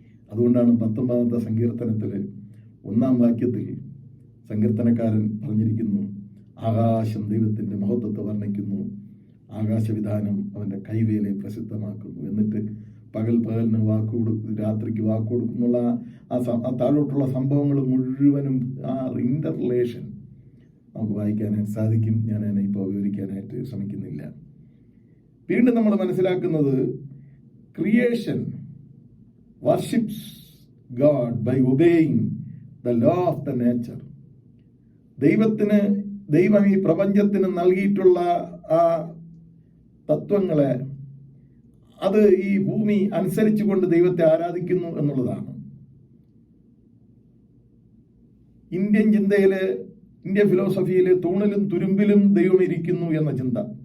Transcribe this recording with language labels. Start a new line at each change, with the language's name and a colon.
Malayalam: അതുകൊണ്ടാണ് 19-ാമത്തെ സങ്കീർത്തനത്തിൽ 1-ാം വാക്യത്തിൽ സങ്കീർത്തനക്കാരൻ പറഞ്ഞിരിക്കുന്നു: ആകാശം ദൈവത്തിൻ്റെ മഹത്വത്തെ വർണ്ണിക്കുന്നു, ആകാശവിധാനം അവൻ്റെ കൈവേലയെ പ്രസിദ്ധമാക്കുന്നു. എന്നിട്ട് പകലിന് രാത്രിക്ക് വാക്ക് കൊടുക്കുന്നുള്ള ആ താഴോട്ടുള്ള സംഭവങ്ങൾ മുഴുവനും ആ ഇന്റർ റിലേഷൻ നമുക്ക് വായിക്കാനായിട്ട് സാധിക്കും. ഞാൻ അതിനെ ഇപ്പോൾ വിവരിക്കാനായിട്ട് ശ്രമിക്കുന്നില്ല. വീണ്ടും നമ്മൾ മനസ്സിലാക്കുന്നത്,
English: Creation worships God by obeying the law of the nature.
Malayalam: ദൈവം ഈ പ്രപഞ്ചത്തിന് നൽകിയിട്ടുള്ള ആ തത്വങ്ങളെ, അത് ഈ ഭൂമി അനുസരിച്ചുകൊണ്ട് ദൈവത്തെ ആരാധിക്കുന്നു എന്നുള്ളതാണ്. ഇന്ത്യൻ ചിന്തയില്, ഇന്ത്യൻ ഫിലോസഫിയില് തൂണിലും തുരുമ്പിലും ദൈവം ഇരിക്കുന്നു എന്ന ചിന്ത.